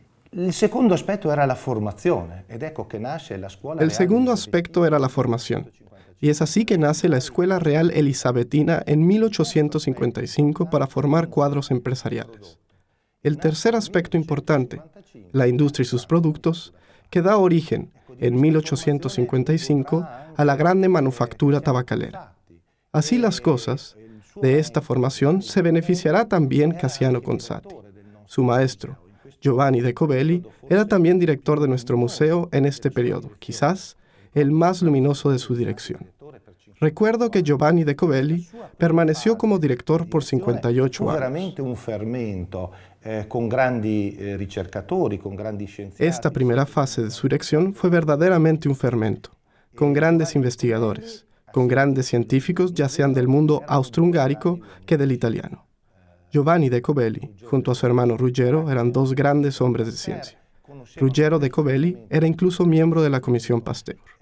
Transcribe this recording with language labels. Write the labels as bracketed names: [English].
[Italian] Il secondo aspetto era la formazione, ed ecco che nasce la scuola. [Spanish] El segundo aspecto era la formación, y es así que nace la Escuela Real Elisabetina en 1855 para formar cuadros empresariales. El tercer aspecto importante, la industria y sus productos, que da origen, en 1855, a la grande manufactura tabacalera. Así las cosas, de esta formación se beneficiará también Casiano Conzatti. Su maestro, Giovanni de Cobelli, era también director de nuestro museo en este periodo, quizás el más luminoso de su dirección. Recuerdo que Giovanni de Cobelli permaneció como director por 58 años. [Italian] Veramente un fermento, con grandi ricercatori, con grandi scienziati. [Spanish] Esta primera fase de su dirección fue verdaderamente un fermento, con grandes investigadores, con grandes científicos, ya sean del mundo austrohúngarico que del italiano. Giovanni de Cobelli, junto a su hermano Ruggero, eran 2 grandes hombres de ciencia. Ruggero de Cobelli era incluso miembro de la Comisión Pasteur.